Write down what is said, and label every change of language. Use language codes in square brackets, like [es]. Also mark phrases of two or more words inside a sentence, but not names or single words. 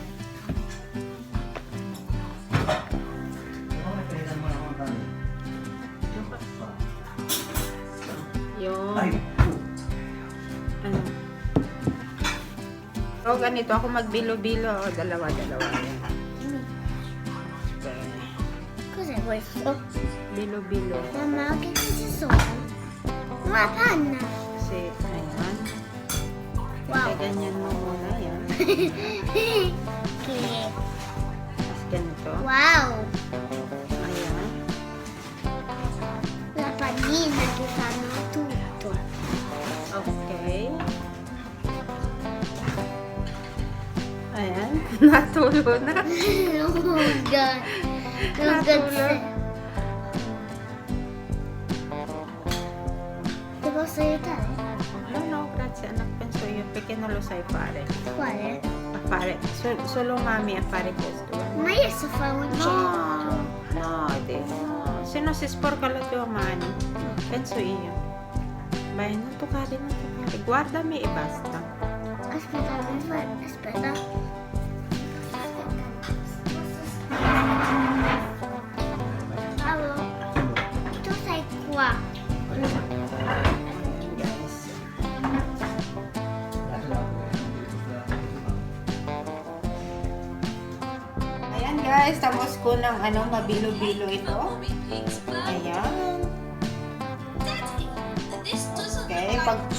[tl] Yung so ganito ako magbilo-bilo. Dalawa-dalawa yan. [it] Cos'è questo? [tl] Bilo-bilo. [it] Mamma, che cosa sono? Una panna. [tl] Kasi, ayan. Wow. Ganyan mo muna yan. [it] Che... [tl] Tapos ganito. Wow. Ayan. [it] La pannina che fanno tutto. [tl] Okay. Ayan. Natulo na. [en] Oh God. [tl] Natulo. [it] Ti posso aiutare? No, grazie anak. Penso io perché non lo sai fare. Quale? A fare. Solo mami a fare questo. Ma io so fare un centro. No, no. Se no si sporca la tua mano. Penso io. Vai, non toccare, non toccare. Guardami e basta. Aspetta, aspetta. Paolo, tu sei qua. [tl] Guys. Ayan guys, tapos ko ng mabilo-bilo ito. Ayan. Okay, ayan.